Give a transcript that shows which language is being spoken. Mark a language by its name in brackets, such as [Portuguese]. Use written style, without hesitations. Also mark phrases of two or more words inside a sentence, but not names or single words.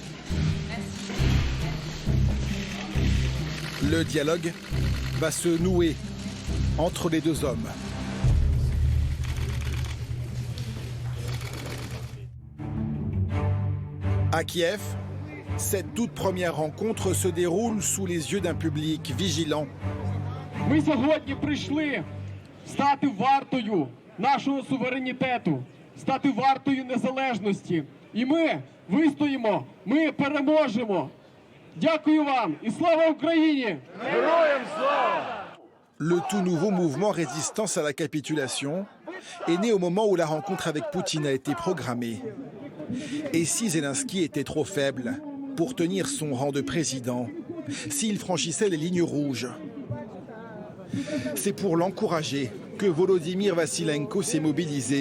[French] Le dialogue va se nouer entre les deux hommes. À Kiev, cette toute première rencontre se déroule sous les yeux d'un public vigilant. [Ukrainian] Ми сьогодні прийшли стати вартою нашого суверенітету, стати вартою незалежності. І ми вистоїмо, ми переможемо. Дякую вам і слава Україні! Героям слава! [French] Le tout nouveau mouvement résistance à la capitulation est né au moment où la rencontre avec Poutine a été programmée. Et si Zelensky était trop faible pour tenir son rang de président, s'il franchissait les lignes rouges, c'est pour l'encourager que Volodymyr Vassilenko s'est mobilisé.